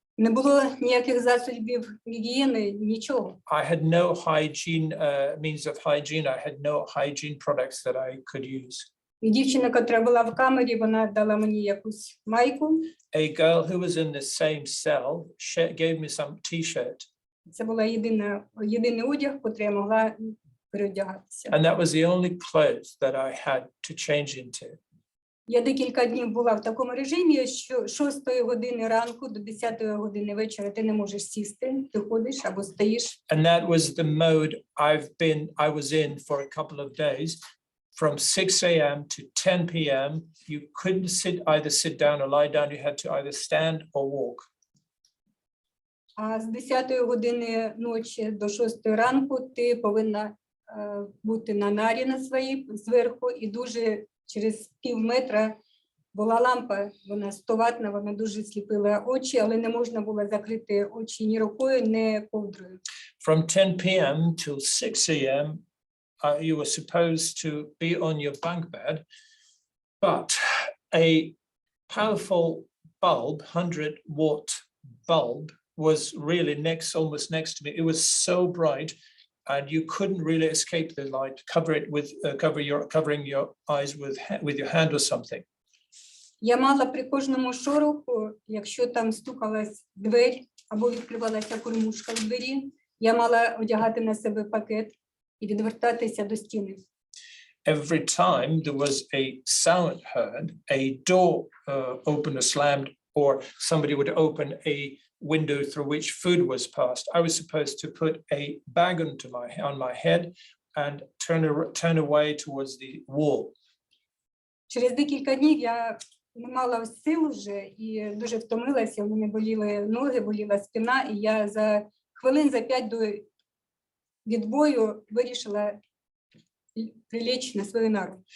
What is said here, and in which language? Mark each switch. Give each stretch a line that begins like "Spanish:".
Ukrainian: Не було ніяких засобів гігієни, нічого.
English: I had no hygiene means of hygiene. I had no hygiene products that I could use.
Ukrainian: І дівчина, яка була в камері, вона дала мені якусь майку.
English: A girl who was in the same cell gave me some t-shirt.
Ukrainian: Це була єдиний одяг, який я могла переодягатися.
English: And that was the only clothes that I had to change into.
Ukrainian: Я декілька днів була в такому режимі, що 6 години ранку до 10 години вечора ти не можеш сісти, ти ходиш або стоїш.
English: And that was the mode I was in for a couple of days. From 6 a.m. to 10 p.m. you couldn't either sit down or lie down. You had to either stand or walk.
Ukrainian: А з 10 години ночі до 6 ранку ти повинна бути на нарі на своїй зверху, і дуже через пів метра була лампа, вона 100-ваттна, вона дуже сліпила очі, але не можна було закрити очі ні рукою, ні ковдрою.
English: From 10 p.m. till 6 a.m. You were supposed to be on your bunk bed, but a powerful bulb, 100-watt bulb, was really almost next to me. It was so bright, and you couldn't really escape the light. Covering your eyes with your hand or something.
Ukrainian: Я мала при кожному шороху, якщо там стукалась двері або відкривалася кормушка в двері, я мала одягати на себе пакет і відвертатися до стіни.
English: Every time there was a sound heard, a door opened or slammed, or somebody would open a window through which food was passed, I was supposed to put a bag on my head and turn away towards the wall.
Ukrainian: Через декілька днів я не мала сил вже і дуже втомилася, у мене боліли ноги, боліла спина, і я за хвилин за 5 до відбою вирішила прилечь на свою нару.